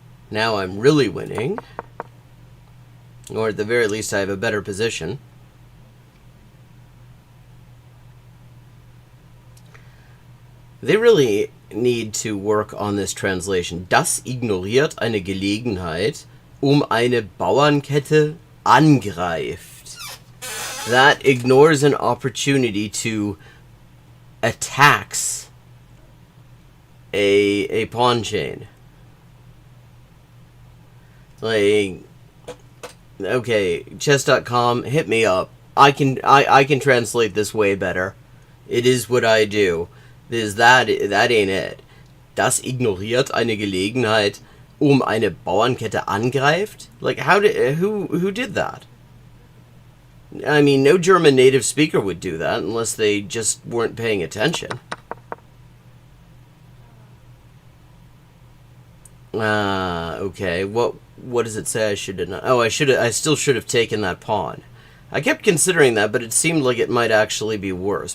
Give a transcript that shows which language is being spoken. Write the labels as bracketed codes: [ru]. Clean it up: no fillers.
[en] Now I'm really winning. Or at the very least I have a better position. They really need to work on this translation. [de] Das ignoriert eine Gelegenheit, eine Bauernkette angreift. [en] That ignores an opportunity to attacks a pawn chain. Like, okay, chess.com, hit me up. I can translate this way better. It is what I do. That ain't it. [de] Das ignoriert eine Gelegenheit, eine Bauernkette angreift? [en] Like, who did that? I mean, no German native speaker would do that unless they just weren't paying attention. Okay. What does it say I should have done? Oh, I still should have taken that pawn. I kept considering that, but it seemed like it might actually be worse.